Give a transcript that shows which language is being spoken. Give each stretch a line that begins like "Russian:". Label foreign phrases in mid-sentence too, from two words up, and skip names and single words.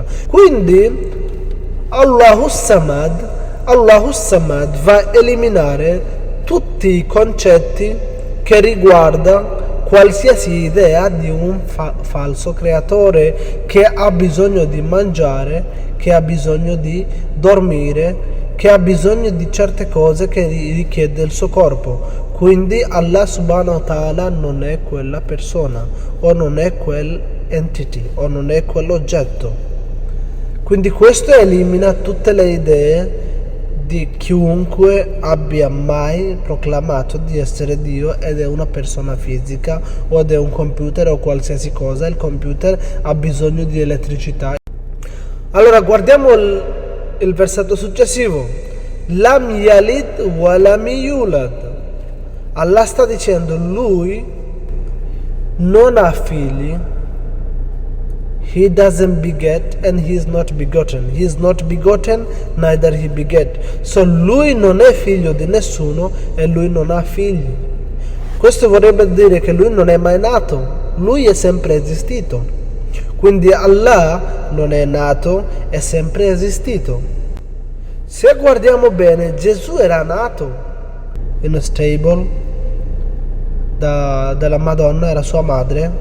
Italian: Quindi Allahu Samad va a eliminare tutti i concetti che riguarda qualsiasi idea di un falso creatore che ha bisogno di mangiare, che ha bisogno di dormire, che ha bisogno di certe cose che richiede il suo corpo. Quindi Allah
Arabic: subhanahu wa ta'ala
Italian: non è quella persona, o non è quell'entity, o non è quell'oggetto. Quindi questo elimina tutte le idee di chiunque abbia mai proclamato di essere Dio ed è una persona fisica o ed è un computer o qualsiasi cosa. Il computer ha bisogno di elettricità. Allora guardiamo il versetto successivo.
Arabic: Lam yalid wa lam yulad.
Italian: Allah sta dicendo lui non ha figli.
English: He doesn't beget and he is not begotten. He is not begotten, neither he beget.
Italian: So lui non è figlio di nessuno e lui non ha figli. Questo vorrebbe dire che lui non è mai nato, lui è sempre esistito. Quindi Allah non è nato, è sempre esistito. Se guardiamo bene, Gesù era nato
English: in a stable
Italian: dalla Madonna, era sua madre.